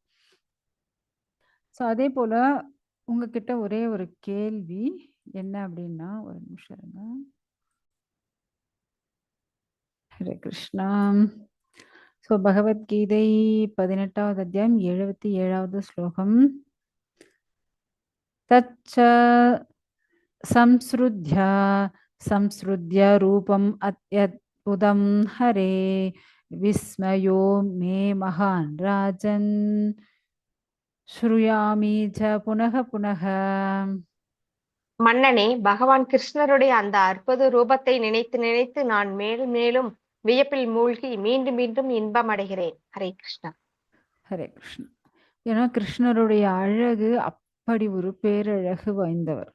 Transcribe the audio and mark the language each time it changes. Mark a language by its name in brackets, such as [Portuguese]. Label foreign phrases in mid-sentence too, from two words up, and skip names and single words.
[Tamil] ஸோ அதே போல உங்ககிட்ட ஒரே ஒரு கேள்வி என்ன அப்படின்னா, ஒரு நிமிஷம் இருங்க. ஹரே கிருஷ்ணா. ஸோ பகவத்கீதை 18வது அத்தியாயம் 77வது ஸ்லோகம். [Sanskrit] தச்ச संसृध्य संसृध्य रूपम् अत्यद्भुतं हरे विस्मयो मे महान् राजन् श्रूयामि च पुनः पुनः. [Tamil] மன்னனே, பகவான் கிருஷ்ணருடைய அந்த அற்புத ரூபத்தை நினைத்து நினைத்து நான் மேலும் மேலும் வியப்பில் மூழ்கி மீண்டும் மீண்டும் இன்பம் அடைகிறேன். ஹரே கிருஷ்ணா. ஹரே கிருஷ்ணா. ஏன்னா கிருஷ்ணருடைய அழகு அப்படி ஒரு பேரழகு வாய்ந்தவர்.